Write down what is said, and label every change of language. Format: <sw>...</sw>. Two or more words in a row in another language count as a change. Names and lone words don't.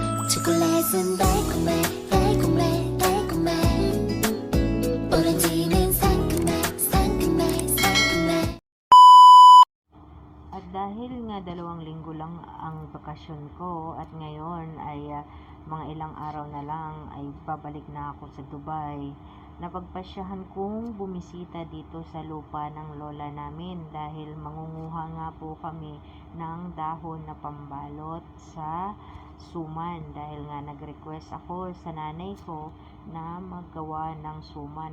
<ko>초콜릿은 달콤해 달콤해 달콤해 오렌지는 상큼해 상큼해 상큼해.</ko> <tl>At dahil nga 2 linggo lang ang bakasyon ko at ngayon ay mga ilang araw na lang ay babalik na ako sa Dubai, napagpasyahan kong bumisita dito sa lupa ng lola namin dahil mangunguha nga po kami ng dahon na pambalot sa suman dahil nga nag-request ako sa nanay ko na maggawa ng suman.</tl>